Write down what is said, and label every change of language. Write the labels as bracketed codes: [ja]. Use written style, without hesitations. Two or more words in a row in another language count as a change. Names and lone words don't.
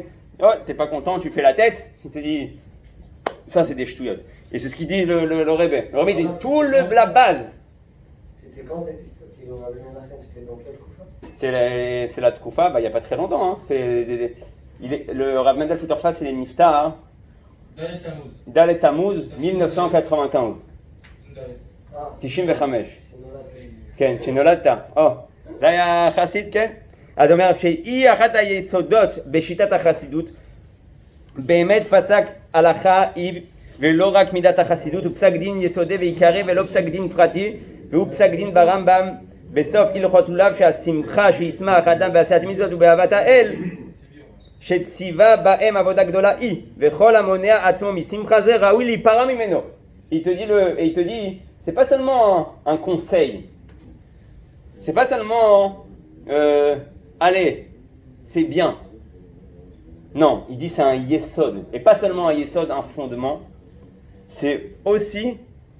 [fr] Oh, t'es pas content, tu fais la tête, il te dit, ça c'est des ch'touillottes. Et c'est ce qu'il dit le Rebbe. Le Rebbe dit, la base. C'était quand cette histoire qu'ils ont ramené la reine? C'était dans quel Tkufa? C'est la Tkoufa, il n'y a pas très longtemps. Hein. Le Rav Mendel Futterfass, il est niftar. Dalet Tammuz, 1995. [he] תשעים וחמש. כן, כשנולדת. זה היה חסיד, כן? אז אומר שהיא אחת היסודות בשיטת החסידות. באמת פסק הלכה היא ולא רק מידת החסידות, הוא פסק דין יסודי ועיקרי ולא פסק דין פרטי, והוא פסק דין ברמב"ם בסוף הלכות לולב שהשמחה שישמח האדם בעשיית מצוות ובאהבת האל שציווה בהם עבודה גדולה היא, וכל המונע עצמו משמחה זה ראוי להיפרע ממנו. [fr] Il te dit, c'est pas seulement un conseil, c'est pas seulement allez, c'est bien. Non, il dit c'est un yesod, et pas seulement un yesod, un fondement, c'est aussi une mitzvah.